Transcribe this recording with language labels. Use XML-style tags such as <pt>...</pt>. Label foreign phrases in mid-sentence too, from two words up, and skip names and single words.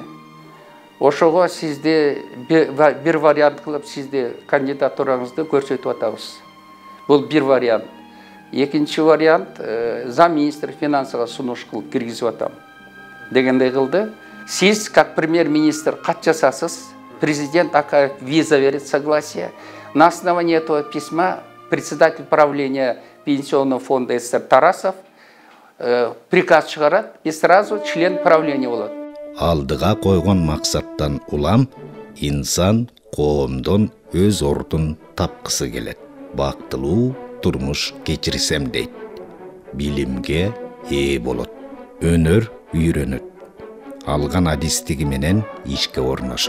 <ky>Ошого сизде бир вариант кылып сизде кандидатураңызды көрсөтүп атабыз. Бул бир вариант. Экинчи вариант замминистр финансыга сунуш кылып киргизип атам дегендей кылды. Сиз</ky> <ru>как премьер-министр</ru> <ky>кат жасасыз, президент Акаев</ky> <ru>виза верит согласие. На основании этого письма председатель правления пенсионного фонда СССР Тарасов приказ чыгарат и сразу член правления болот.</ru> <ky>Алдыга койгон максаттан улам инсан коомдон өз ордун тапкысы келет. Бактылуу турмуш кечирсем дейт. Билимге ээ болот. Өнөр үйрөнөт. Алган адистиги менен ишке орношот.</ky>